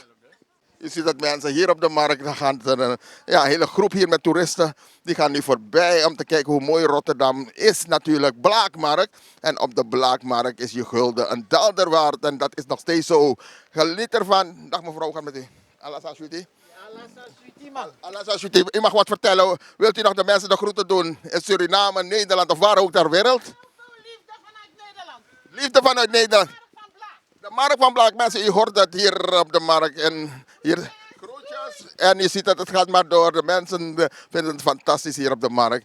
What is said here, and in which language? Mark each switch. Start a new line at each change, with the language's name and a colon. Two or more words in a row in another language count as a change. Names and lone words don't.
Dutch: Je ziet dat mensen hier op de markt, dan gaan een hele groep hier met toeristen, die gaan nu voorbij om te kijken hoe mooi Rotterdam is natuurlijk. Blaakmarkt. En op de Blaakmarkt is je gulden een daalder waard. En dat is nog steeds zo. Geniet ervan. Dag mevrouw, gaat met u. Allah saswiti. Allah saswiti. U mag wat vertellen. Wilt u nog de mensen de groeten doen in Suriname, Nederland of waar ook ter wereld? Liefde vanuit Nederland. Liefde vanuit Nederland. De markt van Blaak, mensen, u hoort het hier op de markt. En hier groetjes. En je ziet dat het gaat maar door. De mensen vinden het fantastisch hier op de markt.